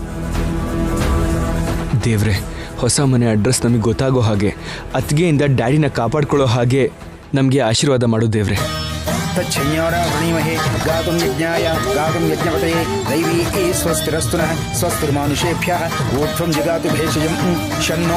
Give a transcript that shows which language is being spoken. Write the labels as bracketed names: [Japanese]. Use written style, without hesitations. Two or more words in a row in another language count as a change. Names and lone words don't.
[Kannada] ದೇವ್ರೆ, ಹೊಸ ಮನೆ ಅಡ್ರೆಸ್ ನಮಗೆ ಗೊತ್ತಾಗೋ ಹಾಗೆ, ಅತ್ತಿಗೆಯಿಂದ ಡ್ಯಾಡಿನ ಕಾಪಾಡ್ಕೊಳ್ಳೋ ಹಾಗೆ ನಮಗೆ ಆಶೀರ್ವಾದ ಮಾಡು ದೇವ್ರೆ. [Sanskrit] तच्छन्योरावृणीमहे गातुं यज्ञाय गातुं यज्ञपतये दैवी स्वस्तिरस्तु नः स्वस्तिर्मानुषेभ्यः ऊर्ध्वं जगातु भेषजं शन्नो